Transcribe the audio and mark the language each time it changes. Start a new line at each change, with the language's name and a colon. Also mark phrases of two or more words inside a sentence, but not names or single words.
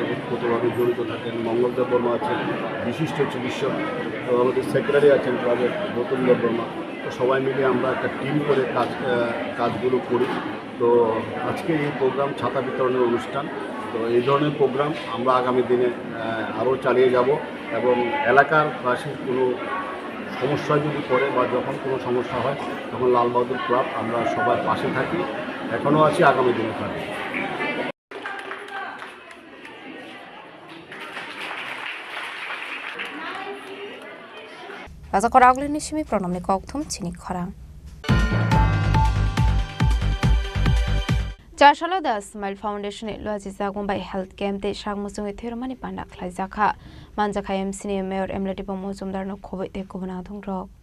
Bangla: ওতপ্রোতভাবে জড়িত থাকেন মঙ্গলদেব বর্মা আছেন বিশিষ্ট চিকিৎসক আমাদের সেক্রেটারি আছেন ক্লাবের নতুন বর্মা তো সবাই মিলে আমরা একটা টিম করে কাজগুলো করি তো আজকে এই প্রোগ্রাম ছাতা বিতরণের অনুষ্ঠান তো এই ধরনের প্রোগ্রাম আমরা আগামী দিনে আরও চালিয়ে যাব এবং এলাকার বাসীর কোনো সমস্যা যদি পড়ে বা যখন কোনো সমস্যা হয় তখন লাল বাহাদুর ক্লাব আমরা সবার পাশে থাকি এখনও আছি আগামী দিনে থাকি
Kok Borok: Raja Koragli Nishimi Pronomni Kokthum Chini Khorang Charshala da Smile Foundation Loazi Zagumbai
English: Health Camp
Kok Borok: Te Shagmusung Thirmani Panda Khlaizakha Manjaka MCN Mayor Emlati Pomozumdar no Khoboi Te Kubanathung Rok